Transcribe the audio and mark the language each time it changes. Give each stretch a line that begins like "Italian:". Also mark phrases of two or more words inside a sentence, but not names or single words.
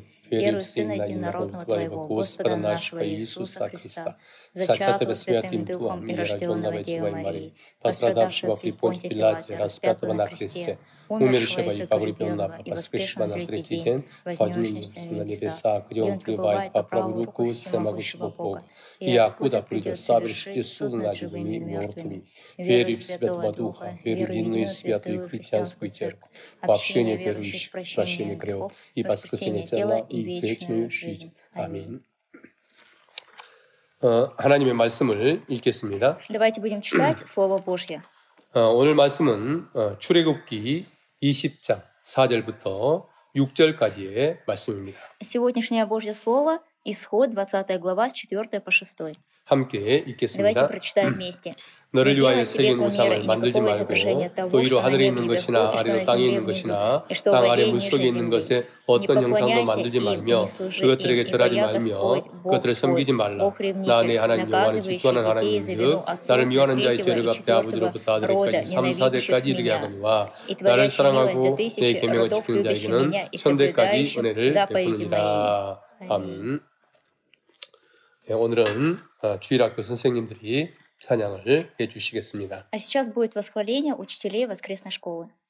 Russian: Верую в Сына Единородного Твоего, Господа нашего Иисуса Христа, зачатого Святым Духом и рожденного Девой Марии, пострадавшего при Понтии Пилате, распятого на кресте, умершего и погребенного, и воскресшего на третий день, вознесшегося на небеса, где Он пребывает по правую руку всемогущего Бога, и оттуда придет совершить суд над живыми и мертвыми. Верю в Святого Духа, верю в единую святую христианскую церковь, в общение верующих, прощение грехов и воскресение тела и вечную жизнь.
Korean: 아멘. 하나님의 말씀을 읽겠습니다.
Russian: Давайте будем читать Слово Божье.
Korean: 오늘 말씀은 출애굽기 20장 4절부터 6절까지의 말씀입니다.
Russian: Сегодняшнее Божье Слово – Исход, 20 глава, с 4 по 6.
Korean: 함께 읽겠습니다.
Russian: Давайте прочитаем вместе.
Korean: 너를 위하여 새긴 우상을 만들지 말고 또 위로 하늘에 있는 것이나 아래로 땅에 있는 것이나 땅 아래 물속에 있는 것에 어떤 형상도 만들지 말며 그것들에게 절하지 말며 그것들을 섬기지 말라. 나 내 하나님 여호와는 질투하는 하나님인즉 나를 미워하는 자의 죄를 갚되 아버지로부터 아들에까지 3, 4대까지 이르게 하거니와 나를 사랑하고 내 계명을 지키는 자에게는 천대까지 은혜를 베푸느니라. 아멘. 오늘은 주일학교 선생님들이 찬양을 해주시겠습니다.
Russian: А сейчас будет восхваление учителей воскресной школы.